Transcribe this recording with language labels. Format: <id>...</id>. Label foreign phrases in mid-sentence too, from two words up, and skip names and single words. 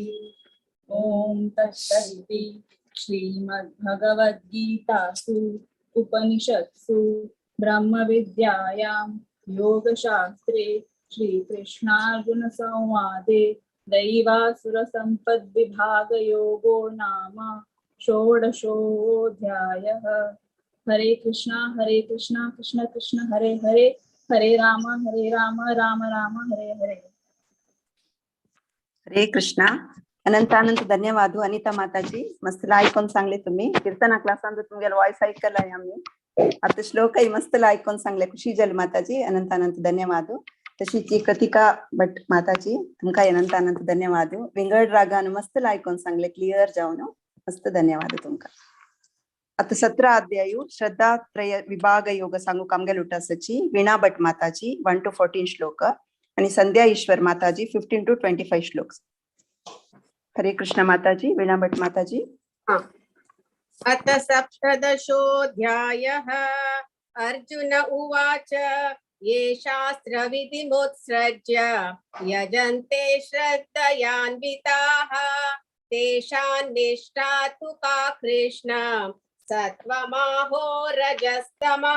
<sa>ॐ तत्सदिति श्रीमद्भगवद्गीतासु उपनिषत्सु ब्रह्मविद्यायां योगशास्त्रे श्रीकृष्णार्जुनसंवादे दैवासुरसम्पद्विभागयोगो नाम षोडशोऽध्यायः। हरे कृष्णा कृष्ण कृष्ण हरे हरे, हरे राम राम राम हरे हरे. हरे कृष्णा.</sa> <kok>अनंत अनंत धन्यवाद अनिता माताजी. मस्त ऐकून सांगले तुम्ही. कीर्तना क्लासांत तुमगेलो वॉइस ऐकलाय आम्ही. आता श्लोकही मस्त ऐकून सांगले. खुशी झाली माताजी. अनंत अनंत धन्यवाद. तशीच कृतिका भट माताजी तुमका अनंत अनंत धन्यवाद. विंगड रागान मस्त ऐकून सांगले. क्लियर जाऊन मस्त धन्यवाद तुमका. आता 17 अध्याय श्रद्धात्रय विभाग योग सांगू कामगे लुटासची वीणा भट माताजी</kok> <en>1 to 14</en> <kok>श्लोक आणि संध्या ईश्वर माताजी</kok> <en>15 to 25</en> <kok>श्लोक. हरे कृष्ण माताजी. वीणा भट माताजी.</kok> <sa>अथ सप्तदशोऽध्यायः. अर्जुन उवाच ये शास्त्रविधिमुत्सृज्य यजन्ते श्रद्धयान्विताः तेषां निष्ठा तु का कृष्ण सत्त्वमाहो रजस्तमः.</sa>